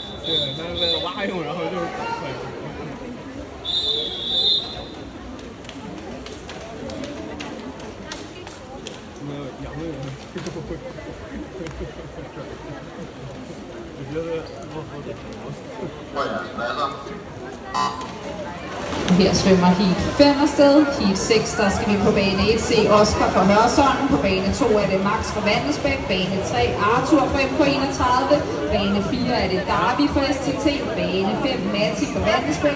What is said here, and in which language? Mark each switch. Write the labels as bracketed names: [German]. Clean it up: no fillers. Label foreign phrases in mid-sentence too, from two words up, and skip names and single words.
[Chinese] 对，他在蛙泳，然后就赶快。没有仰泳，我觉得我好的。 [Danish] Her svømmer heat 5 afsted. Heat 6, der skal vi på bane 1 se Oscar fra Hørsholm. På bane 2 er det Max fra Vandesbæk. Bane 3 Arthur fra MK31. Bane 4 er det Darby fra STT. Bane 5 Matti fra Vandesbæk.